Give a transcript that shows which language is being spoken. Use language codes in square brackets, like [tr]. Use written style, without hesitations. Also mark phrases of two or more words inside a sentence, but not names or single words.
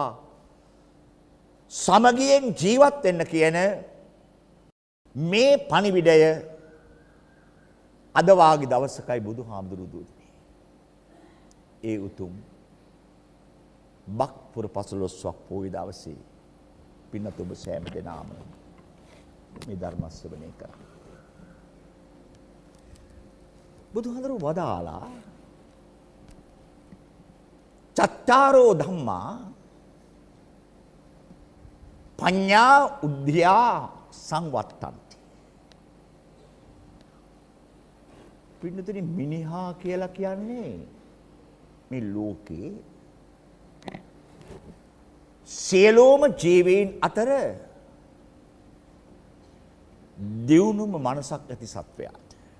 [si] සමගියෙන් ජීවත් වෙන්න කියන මේ පණිවිඩය අද වාගේ දවසකයි බුදුහාමුදුරුවෝ දුන්නේ. ඒ උතුම් බක් පුර 15ක් පොහොය දවසේ පින්නත ඔබ සෑම දෙනාම මේ ධර්ම ශ්‍රවණය කරා. බුදුහාමුදුරුවෝ වදාලා [pi] චත්තාරෝ ධම්මා පඤ්ඤා උද්ධියා සංවත්තන්ති. [si] පින්නතුනි මිනිහා කියලා කියන්නේ මේ ලෝකේ සියලුම ජීවීන් අතර දියුණුම මනසක් ඇති සත්වයාට.